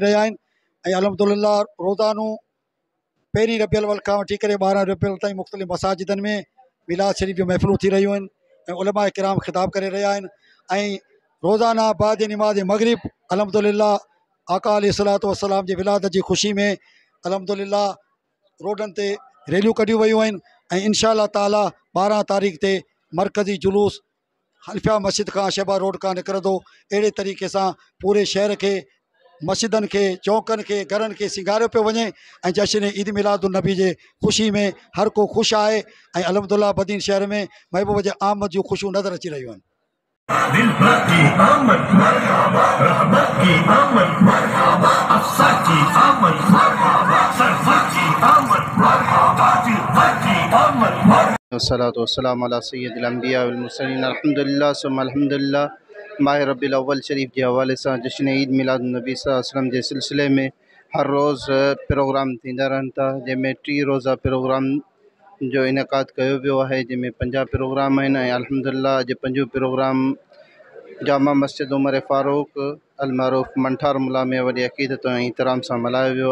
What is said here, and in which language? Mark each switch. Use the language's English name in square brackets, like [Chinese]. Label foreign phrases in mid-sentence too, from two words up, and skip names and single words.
[Sindhi] रहिया आहिनि ऐं अल्हम्दुलिल्लाह रोज़ानो पहिरीं रबियुल अव्वल खां वठी करे 12 रबियुल ताईं मुख़्तलिफ़ मसाजिदनि में मिलाद शरीफ़ जूं महफ़िलूं थी रहियूं आहिनि ऐं उलमा किराम ख़िताब करे रहिया आहिनि ऐं रोज़ाना बाद निमाज़ मग़रिब अल्हम्दुलिल्लाह आका [Arabic] عليه الصلاة والسلام [Sindhi] जे विलादत जी ख़ुशी में अल्हम्दुलिल्लाह रोडनि ते रैलियूं कढियूं वयूं आहिनि ऐं [Arabic] إن شاء الله تعالى [Sindhi] 12 तारीख़ ते मरकज़ी जुलूस हल्फिया मस्जिद खां शहबा रोड खां निकिरंदो। अहिड़े तरीक़े सां पूरे शहर खे मस्जिदनि खे चौकनि खे घरनि खे सिंगारियो पियो वञे ऐं जश्न ईद मिलादुन्नबी जे ख़ुशी में हर को ख़ुशि आहे ऐं अल्हम्दुलिल्लाह बदीन शहर में महबूब जे आमद जूं ख़ुशियूं नज़र अची रहियूं आहिनि। [Arabic] والصلاة والسلام على سيد الأنبياء والمرسلين الحمد لله ثم الحمد لله. [Sindhi] माह रबीउल अव्वल शरीफ [Urdu] کے حوالے سے [Sindhi] जश्न ईद मिलादुन्नबी [Arabic] صلى الله عليه وسلم [Urdu] کے سلسلے میں [Sindhi] हर रोज़ प्रोग्राम थींदा रहनि था, जंहिंमें 30 रोज़ा प्रोग्राम जो इनकाद कयो वियो आहे, जंहिंमें 50 प्रोग्राम आहिनि ऐं अल्हम्दुलिल्लाह अॼु 5 प्रोग्राम जामा मस्जिद उमर फ़ारूक अलमारूफ मंठार मुला में वॾी अक़ीदत ऐं एहतराम सां मल्हायो वियो।